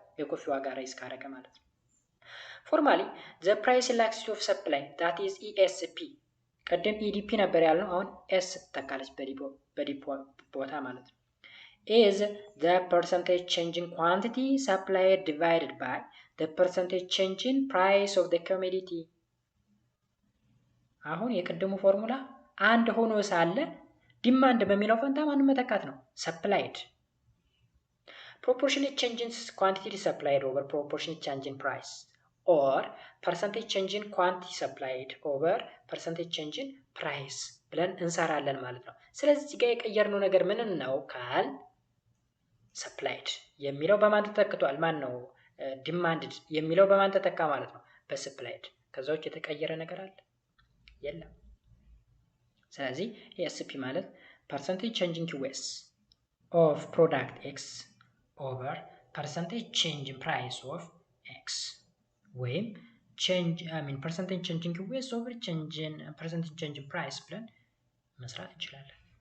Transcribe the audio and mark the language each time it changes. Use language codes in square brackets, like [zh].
[am] የኮፊ ዋጋ ራይዝ ካረገ ማለት ነው። ፎርማሊ the price elasticity of supply that is ESP። ቀደም EDP ነበር ያልነው፣ አሁን S ትተካለች በዲፖ ቦታ ማለት ነው። is the percentage change in quantity supplied divided by the percentage change in price of the commodity። አሁን የቅድሙ ፎርሙላ አንድ ሆኖ ሳለ ዲማንድ በሚለው ፈንታ ማንን መተካት ነው? [en] ሰፕላይድ። proportionate change in quantity supplied over proportionate change in price or percentage change in quantity supplied over percentage change in price ብለን እንሰራለን ማለት ነው። ስለዚህ እዚህ ጋር የቀየርነው ነገር ምን ነው ካል ሰፕላይድ የሚለው በማን ተተክቷል? [am] ማን ነው ዲማንድድ የሚለው በማን ተተካ ማለት ነው? በሰፕላይድ። ከዛ ውጭ የተቀየረ ነገር አለ? [en] የለም። ስለዚህ ESP ማለት percentage change in QS of product X over percentage change in price of X ወይም percentage change in QS over percentage change in price ብለን መስራት እንችላለን።